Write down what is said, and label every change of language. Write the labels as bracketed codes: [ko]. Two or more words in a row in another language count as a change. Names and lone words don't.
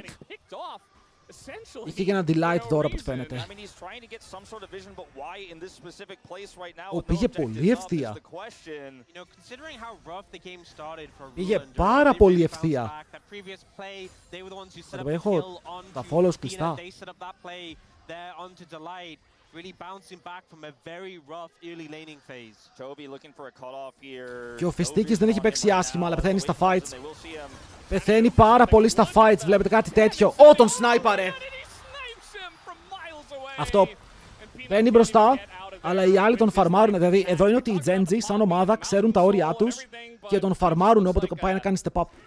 [el] Είχε και ένα Delight δώρο από ό,τι φαίνεται. Πήγε πολύ ευθεία. Πήγε πάρα πολύ ευθεία. Έχω τα follows κλειστά. [en] Really bouncing back from a very rough early laning phase. Toby looking for a cutoff here. [el] Και ο Φιστίκης δεν έχει παίξει άσχημα, αλλά πεθαίνει στα fights. Πεθαίνει πάρα πολύ στα fights, βλέπετε κάτι τέτοιο. Τον σνάιπαρε! Αυτό. Μπαίνει μπροστά, αλλά οι άλλοι τον φαρμάρουν. Δηλαδή, εδώ είναι ότι οι Gen.G σαν ομάδα ξέρουν τα όρια τους και τον φαρμάρουν όποτε πάει να κάνει [en] step up.